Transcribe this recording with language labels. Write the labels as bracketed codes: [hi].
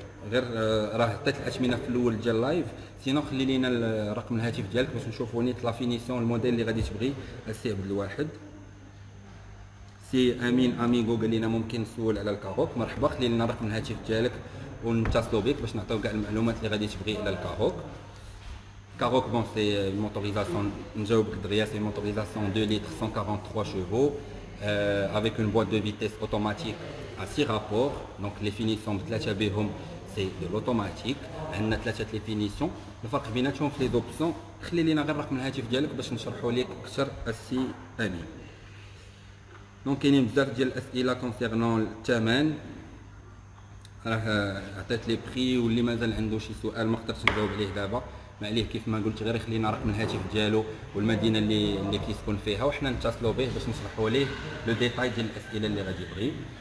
[ar] غير راه عطيت الاثمنه في الاول ديال اللايف. سينو خلي لينا رقم الهاتف ديالك باش نشوفوا نيت لا فينيسيون الموديل اللي غادي تبغي. السي عبد الواحد. سي امين اميغو قال لنا ممكن نسول على الكاروك. مرحبا، خلي لنا رقم الهاتف ديالك ونتصلوا بك باش نعطيو كاع المعلومات اللي غادي تبغي على الكاروك. [fr] Karoq, bon, c'est une motorisation, c'est une motorisation 2 litres, 143 chevaux, avec une boîte de vitesse automatique à 6 rapports. Donc les finitions, c'est de l'automatique. On a 3 les finitions. [ar] الفرق بيناتهم في les options. خلي لينا غير رقم الهاتف ديالك باش نشرحوا لك اكثر السي امين. دونك كاينين بزاف ديال الاسئله كونسيرنون الثمن. راه عطيت لي بري، واللي مازال عنده شي سؤال ما قدرتش نجاوب عليه دابا ما عليه كيف ما قلت غير يخلينا رقم الهاتف ديالو والمدينه اللي كيسكن فيها وحنا نتصلوا به باش نشرحوا ليه لو ديتاي ديال الاسئله اللي غادي يبغي.